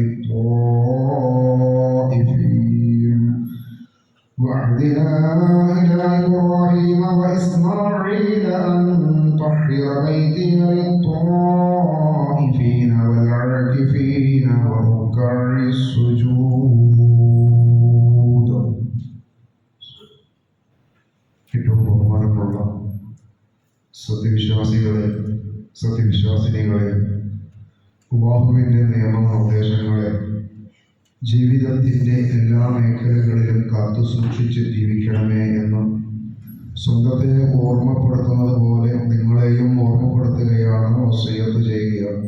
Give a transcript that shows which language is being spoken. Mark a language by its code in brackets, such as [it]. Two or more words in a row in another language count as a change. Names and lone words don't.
[ar] للطائفين وعهدنا إلى إبراهيم وإسماعيل أن طهر بيتي للطائفين والعاكفين وركع السجود [ml] ഏറ്റവും ബഹുമാനമുള്ള സത്യവിശ്വാസിനികളെ അല്ലാഹുവിൻ്റെ നിയമനിർദ്ദേശങ്ങളെ ജീവിതത്തിൻ്റെ എല്ലാ മേഖലകളിലും കാത്തു സൂക്ഷിച്ച് ജീവിക്കണമേ എന്ന് സ്വന്തത്തെ ഓർമ്മപ്പെടുത്തുന്നത് പോലെ നിങ്ങളെയും ഓർമ്മപ്പെടുത്തുകയാണ് വസിയ്യത്ത് ചെയ്യുകയാണ്.